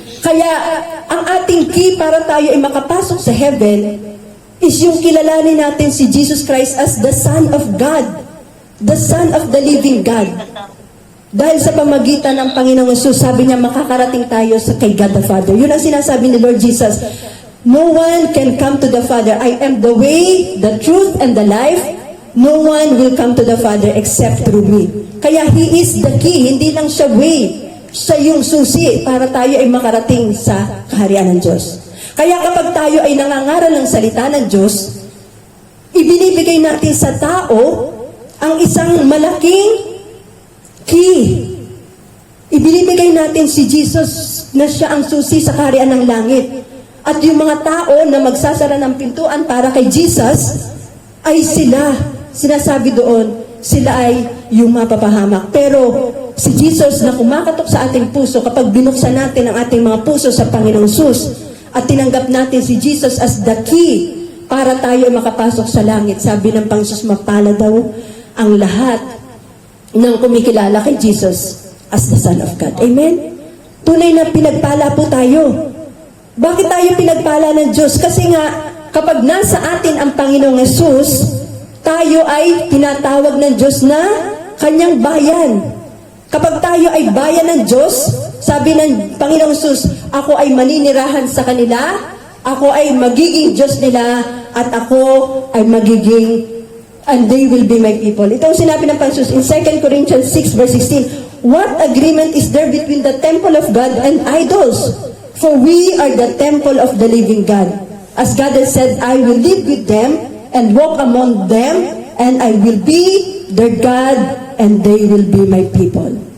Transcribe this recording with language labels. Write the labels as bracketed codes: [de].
[tl] Kaya, ang ating key para tayo ay makapasok sa heaven is yung kilalanin natin si Jesus Christ [en] as the Son of God, the Son of the living God. [tl] Dahil sa pamagitan ng Panginoong Hesus, sabi niya, makakarating tayo sa kay God the Father. Yun ang sinasabi ni Lord Jesus, [en] no one can come to the Father. I am the way, the truth, and the life. No one will come to the Father except through me. [tl] Kaya [en] He is the key, [tl] hindi lang siya way, siya yung susi para tayo ay makarating sa kaharian ng Diyos. Kaya kapag tayo ay nangangaral ng salita ng Diyos, ibinibigay natin sa tao ang isang malaking key. Ibinibigay natin si Jesus na siya ang susi sa kaharian ng langit. At yung mga tao na magsasara ng pintuan para kay Jesus, ay sinasabi doon, sila ay yung mapapahamak. Pero si Jesus na kumakatok sa ating puso, kapag binuksan natin ang ating mga puso sa Panginoong Sus, at tinanggap natin si Jesus [en] as the key [tl] para tayo makapasok sa langit. Sabi ng Panginoon, mapala daw ang lahat ng kumikilala kay Jesus [en] as the Son of God. [tl] Amen? Tunay na pinagpala po tayo. Bakit tayo pinagpala ng Diyos? Kasi nga, kapag nasa atin ang Panginoong Yesus, tayo ay tinatawag ng Diyos na kanyang bayan. Kapag tayo ay bayan ng Diyos, sabi ng Panginoong Yesus, ako ay maninirahan sa kanila, ako ay magiging Diyos nila, at ako ay magiging, [en] and they will be my people. [tl] Ito ang sinabi ng Panginoong Yesus [en] in 2 Corinthians 6 verse 16, what agreement is there between the temple of God and idols? For we are the temple of the living God. As God has said, I will live with them and walk among them, and I will be their God, and they will be my people.